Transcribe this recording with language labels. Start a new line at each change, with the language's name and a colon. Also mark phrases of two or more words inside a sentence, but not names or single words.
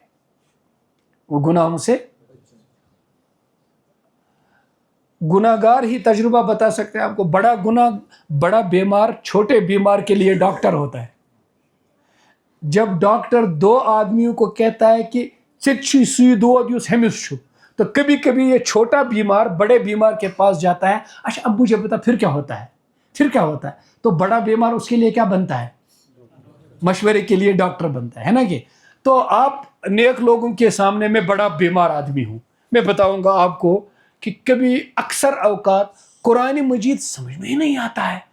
Urdu: وہ گناہوں سے, گناہگار ہی تجربہ بتا سکتے ہیں آپ کو. بڑا بیمار چھوٹے بیمار کے لیے ڈاکٹر ہوتا ہے. جب ڈاکٹر دو آدمیوں کو کہتا ہے کہ
Kashmiri: چچی سوئی دود یوس ہمس چھو,
Urdu: تو کبھی کبھی یہ چھوٹا بیمار بڑے بیمار کے پاس جاتا ہے, اچھا اب مجھے بتا پھر کیا ہوتا ہے. تو بڑا بیمار اس کے لیے کیا بنتا ہے؟ مشورے کے لیے ڈاکٹر بنتا ہے نا. کہ تو آپ نیک لوگوں کے سامنے میں بڑا بیمار آدمی ہوں, میں بتاؤں گا آپ کو کہ کبھی اکثر اوقات قرآن مجید سمجھ میں ہی نہیں آتا ہے.